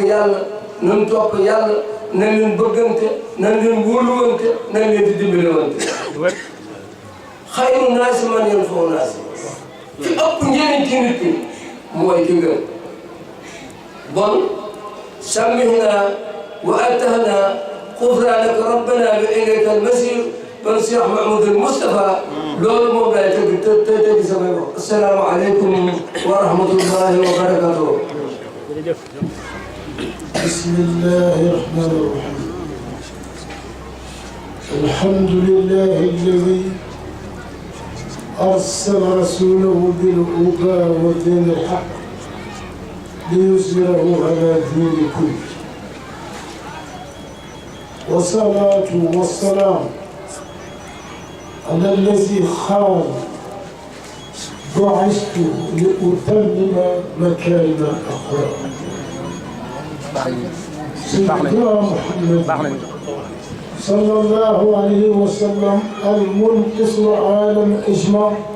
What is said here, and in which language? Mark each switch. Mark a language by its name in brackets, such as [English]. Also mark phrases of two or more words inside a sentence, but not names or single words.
[Wolof] yàlla nañ topp yàlla nañ leen bëggante nañ leen wóoluwante nañ leen di dimbalewante [Arabic] خير الناس من ينفع الناس [Wolof] fi ëpp njëriñ ci nit ñi mooy ki gën bon [Arabic] سمعنا وأطعنا غفرانك ربنا وإليك المصير [Wolof] kon Cheikh Mahmoudou Moustapha loolu moom lay tëgg samay wax [Arabic] السلام عليكم ورحمة الله وبركاته بسم الله الرحمن الرحيم الحمد لله الذي أرسل رسوله بالهدى ودين الحق ليظهره على الدين كله والصلاة والسلام على الذي قال بعثت لأتمم مكارم الأخلاق سيدنا محمد صلى الله عليه وسلم المنقذ العالم اجمع